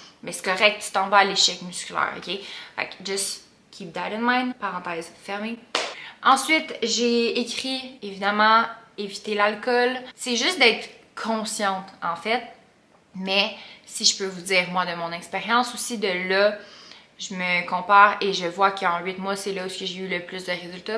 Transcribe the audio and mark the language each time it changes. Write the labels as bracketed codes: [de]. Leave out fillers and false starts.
[fr] Mais c'est correct, tu t'en vas à l'échec musculaire, OK? Fait que [en] just keep that in mind. [fr] Parenthèse fermée. Ensuite, j'ai écrit, évidemment, éviter l'alcool. C'est juste d'être consciente, en fait. Mais si je peux vous dire, moi, de mon expérience aussi, de là, je me compare et je vois qu'en 8 mois, c'est là où j'ai eu le plus de résultats.